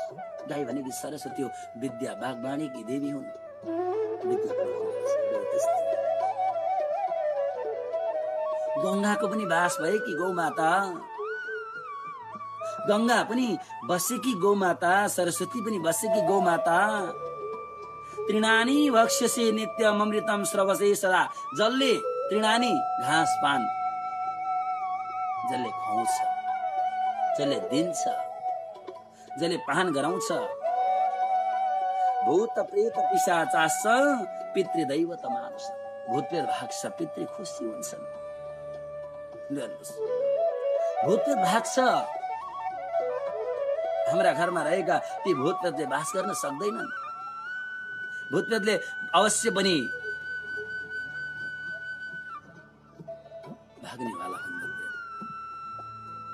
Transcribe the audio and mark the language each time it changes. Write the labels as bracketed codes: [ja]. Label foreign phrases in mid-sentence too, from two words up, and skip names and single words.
[ne] गाई भनेकी सरस्वती हो, विद्या बागवानीकी देवी हुन्। गंगाको पनि बास भएकी गौ माता, गंगा पनि बसेकी गौ माता, सरस्वती पनि बसेकी गौ माता। [sa] तृणानी भक्ष्यसे नित्यम अमृतम स्रवसे सदा। [ne] जसले तृणानी घाँस पान जसले खुवाउँछ, जसले दिन्छ, जसले पान गराउँछ। [sa] भूत प्रेत पिशाचास पितृदैवत मानुष। [ne] भूत प्रेत भाग्छ, पितृ खुसी हुन्छन्। भूत प्रेत भाग्छ। हाम्रा घरमा रहेका ती भूत प्रेतले बास गर्न सक्दैनन्। भूत प्रेतले अवश्य पनि भाग्नेवाला हुन्।